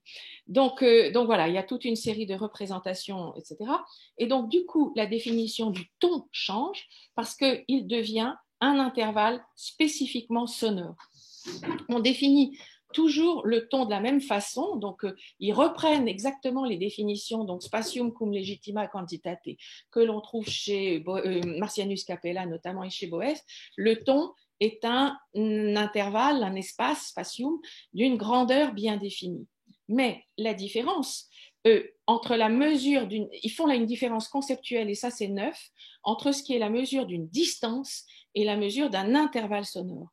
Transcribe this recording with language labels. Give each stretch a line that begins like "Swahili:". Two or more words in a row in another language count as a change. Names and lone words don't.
French: Donc voilà, il y a toute une série de représentations, etc. Et donc du coup, la définition du ton change parce qu'il devient un intervalle spécifiquement sonore. On définit toujours le ton de la même façon, donc ils reprennent exactement les définitions, donc
Latin: spatium cum legitima quantitate,
French: que l'on trouve chez Marcianus Capella notamment et chez Boès. Le ton est un intervalle, un espace, spatium, d'une grandeur bien définie. Mais la différence, entre la mesure ils font là une différence conceptuelle, et ça c'est neuf, entre ce qui est la mesure d'une distance et la mesure d'un intervalle sonore.